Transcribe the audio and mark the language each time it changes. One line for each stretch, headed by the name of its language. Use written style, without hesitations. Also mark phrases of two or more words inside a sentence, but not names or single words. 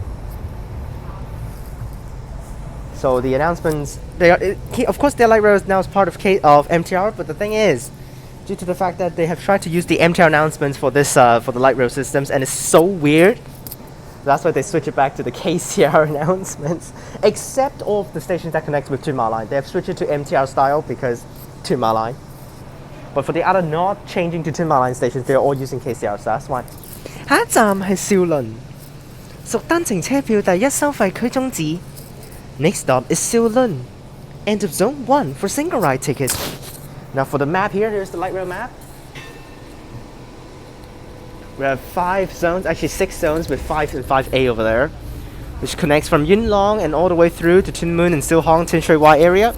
English: So the announcements, of course their light rail is now part of MTR, but the thing is, due to the fact that they have tried to use the MTR announcements for this for the light rail systems, and it's so weird, that's why they switch it back to the KCR announcements. Except all of the stations that connect with Tuen Mun line, they have switched it to MTR style because Tuen Mun line. But for the other not changing to Tuen Mun line stations, they're all using KCR, so that's why.
Cantonese: 下一站係兆麟，屬單程車票第一收費區終止。
English: Next stop is Siu Hong. End of zone 1 for single ride tickets. Now for the map here, here's the light rail map. We have 5 zones, actually 6 zones with 5 and 5A over there, which connects from Yuen Long and all the way through to Tuen Mun and Siu Hong, Tin Shui Wai area.